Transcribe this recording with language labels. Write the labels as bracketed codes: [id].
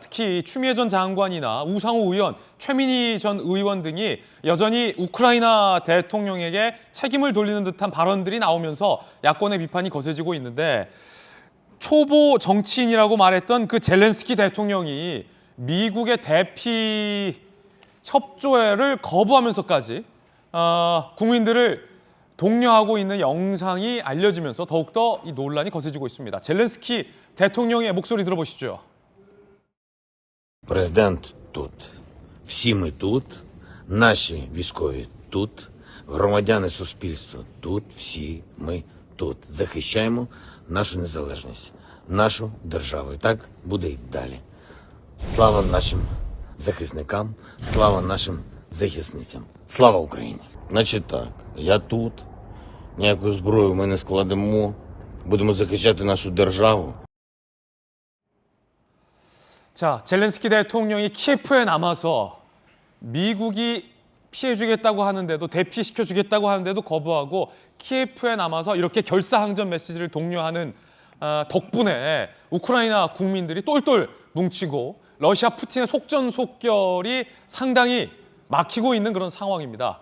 [ko] 특히 추미애 전 장관이나 우상호 의원, 최민희 전 의원 등이 여전히 우크라이나 대통령에게 책임을 돌리는 듯한 발언들이 나오면서 야권의 비판이 거세지고 있는데, 초보 정치인이라고 말했던 그 젤렌스키 대통령이 미국의 대피 협조를 거부하면서까지 국민들을 독려하고 있는 영상이 알려지면서 더욱더 이 논란이 거세지고 있습니다. 젤렌스키 대통령의 목소리 들어보시죠. [uk] Президент тут, всі ми тут, наші військові тут, громадяни суспільства тут, всі ми тут. Захищаємо нашу незалежність, нашу державу. І так буде й далі. Слава нашим захисникам, слава нашим захисницям. Слава Україні! Значить так, я тут, ніяку зброю ми не складемо, будемо захищати нашу державу. [ko] 자, 젤렌스키 대통령이 키예프에 남아서 미국이 피해주겠다고 하는데도, 대피시켜주겠다고 하는데도 거부하고 키예프에 남아서 이렇게 결사항전 메시지를 독려하는 덕분에 우크라이나 국민들이 똘똘 뭉치고 러시아 푸틴의 속전속결이 상당히 막히고 있는 그런 상황입니다.